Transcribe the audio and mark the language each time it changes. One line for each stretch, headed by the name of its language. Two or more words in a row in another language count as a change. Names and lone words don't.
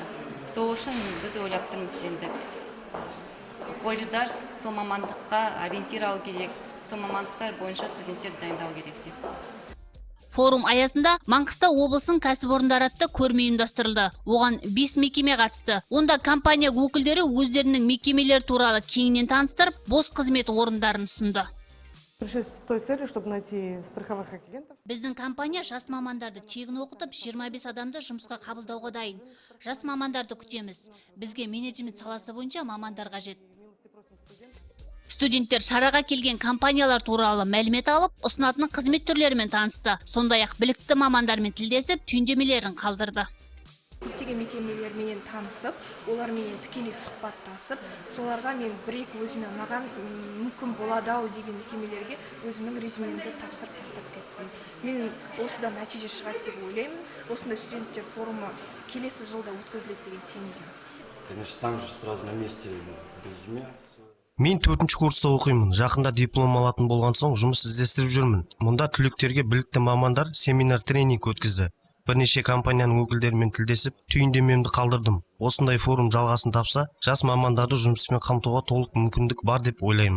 Kazakh: Сол үшін біз ойлап тұрмыз енді. Колледждар сол мамандыққа ориентировал керек, сол мамандықтар бойынша студенттер дайындау керек деп. Форум аясында Маңғыстау облысының кәсіпорындары атты көрме ұйымдастырылды. Оған 5 мекеме қатысты. Онда компания өкілдері өздерінің мекемелер туралы кеңінен таныстырып, бос қызмет орындарын ұсынды.
Russian: Пришли с той целью, чтобы найти страховых агентов.
Kazakh: Біздің компания жас мамандарды тегін оқытып, 25 адамды жұмысқа қабылдауға дайын. Жас мамандарды күтеміз. Бізге менеджмент саласы бойынша мамандар қажет. Студенттер шараға келген компаниялар туралы мәлімет алып, ұсынатын қызмет түрлерімен танысты. Сондай-ақ білікті мамандармен тілдесіп, түйіндемелерін қалдырды. Көптеген мекемелермен танысып, олармен тікелей сұхбаттасып, соларға мен бір-екі өзіме маған мүмкін болады-ау деген мекемелерге өзімнің резюмемді тапсырып тастап кеттім. Мен осыдан нәтиже шығады деп ойлаймын. Осындай студенттер форумы келесі жылда өткізіледі деген сенімдемін.
Russian: Конечно, там же сразу на месте резюме.
Kazakh: Мен 4-ші курста оқимын. Жақында диплом алатын болған соң жұмыс іздестіріп жүрмін. Мұнда түлектерге білікті мамандар семинар тренинг өткізді. Бірнеше компанияның өкілдерімен тілдесіп, түйіндемемді қалдырдым. Осындай форум жалғасын тапса, жас мамандарды жұмыспен қамтуға толық мүмкіндік бар деп ойлаймын.